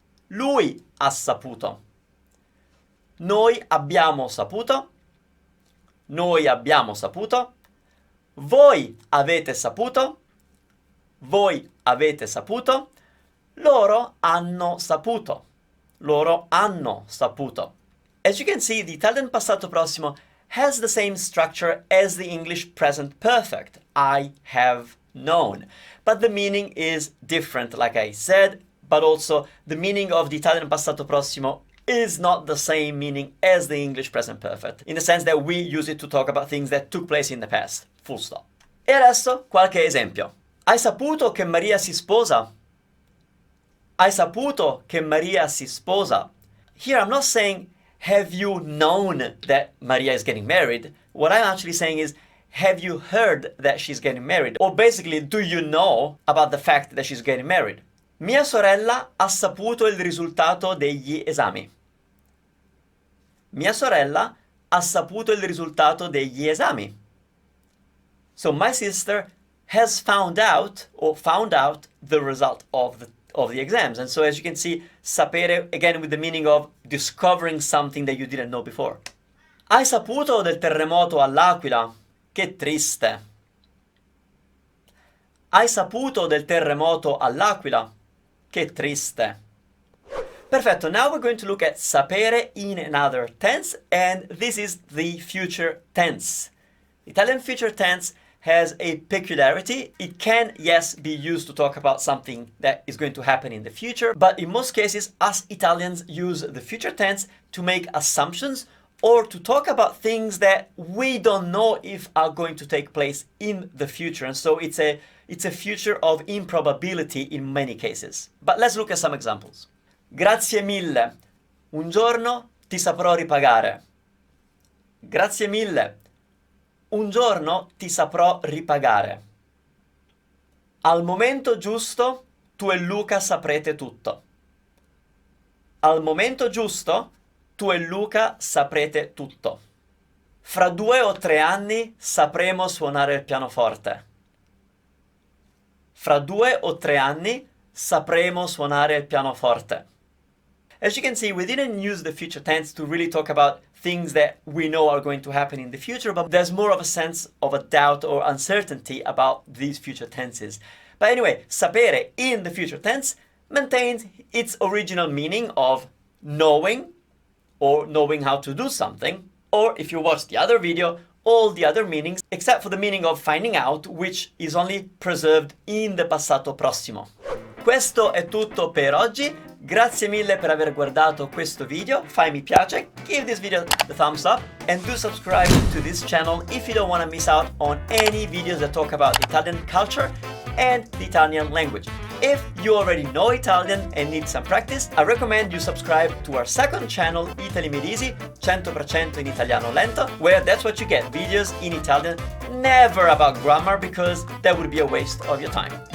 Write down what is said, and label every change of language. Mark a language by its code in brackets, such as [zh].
[it] Lui ha saputo. Noi abbiamo saputo. noi abbiamo saputo, voi avete saputo, voi avete saputo, loro hanno saputo, loro hanno saputo. [en] As you can see, the Italian passato prossimo has the same structure as the English present perfect, I have known. But the meaning is different, like I said, but also the meaning of the Italian passato prossimo is not the same meaning as the English present perfect, in the sense that we use it to talk about things that took place in the past, full stop. [it] E adesso qualche esempio. Hai saputo che Maria si sposa? Hai saputo che Maria si sposa? [en] Here I'm not saying, have you known that Maria is getting married? What I'm actually saying is, have you heard that she's getting married? Or basically, do you know about the fact that she's getting married? [it] Mia sorella ha saputo il risultato degli esami. Mia sorella ha saputo il risultato degli esami. [en] So my sister has found out the result of the exams. And so as you can see, sapere, again with the meaning of discovering something that you didn't know before. [it] Hai saputo del terremoto all'Aquila? Che triste. Hai saputo del terremoto all'Aquila? Che triste. [en] Perfetto, now we're going to look at sapere in another tense, and this is the future tense. Italian future tense has a peculiarity. It can, yes, be used to talk about something that is going to happen in the future, but in most cases, us Italians use the future tense to make assumptions or to talk about things that we don't know if are going to take place in the future. And so it's a future of improbability in many cases. But let's look at some examples. [it] Grazie mille. Un giorno ti saprò ripagare. Grazie mille. Un giorno ti saprò ripagare. Al momento giusto, tu e Luca saprete tutto. Al momento giusto, tu e Luca saprete tutto. Fra 2 o 3 anni sapremo suonare il pianoforte. Fra 2 o 3 anni sapremo suonare il pianoforte. [en] As you can see, we didn't use the future tense to really talk about things that we know are going to happen in the future, but there's more of a sense of a doubt or uncertainty about these future tenses. But anyway, sapere in the future tense maintains its original meaning of knowing or knowing how to do something, or if you watch the other video, all the other meanings except for the meaning of finding out, which is only preserved in the passato prossimo. [it] Questo è tutto per oggi. Grazie mille per aver guardato questo video. Fai mi piace, [en] give this video the thumbs up, and do subscribe to this channel if you don't want to miss out on any videos that talk about Italian culture and the Italian language. If you already know Italian and need some practice, I recommend you subscribe to our second channel, Italy Made Easy, 100% in Italiano Lento, where that's what you get, videos in Italian, never about grammar, because that would be a waste of your time.